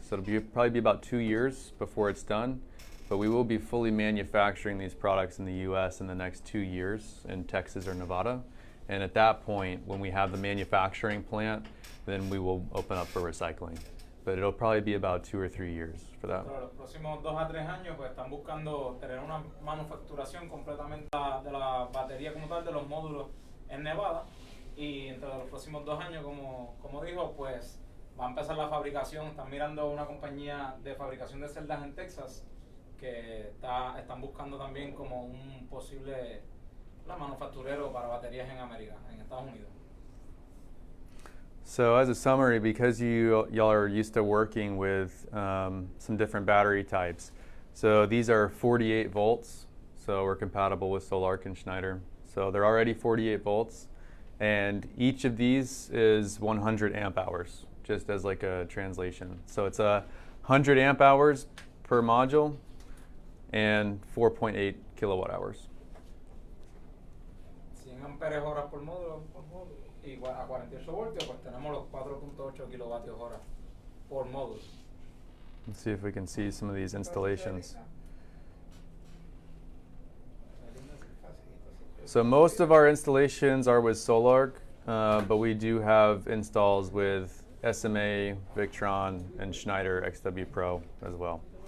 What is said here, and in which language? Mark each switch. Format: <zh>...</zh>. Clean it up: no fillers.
<en>So it'll probably be about 2 years before it's done. But we will be fully manufacturing these products in the US in the next 2 years in Texas or Nevada. And at that point, when we have the manufacturing plant, then we will open up for recycling. but it'll probably be about 2 or 3 years for that.</en> <es>Pero los próximos 2 a 3 años pues están buscando tener una manufacturación completamente de la batería como tal, de los módulos en Nevada, y entre los próximos 2 años, como dijo, pues va a empezar la fabricación. Están mirando una compañía de fabricación de celdas en Texas que están buscando también como un posible manufacturero para baterías en América, en Estados Unidos.</es> <en>So as a summary, because y'all are used to working with some different battery types, so these are 48 volts, so we're compatible with Solarc and Schneider. So they're already 48 volts, and each of these is 100 amp hours, just as like a translation. So it's 100 amp hours per module and 4.8 kilowatt hours.</en> <es>100 amperes horas por módulo y a 48 voltios, pues tenemos los 4.8 kilovatios hora por módulo.</es> <en>Let's see if we can see some of these installations. So most of our installations are with Solarc, but we do have installs with SMA, Victron, and Schneider XW Pro as well.</en>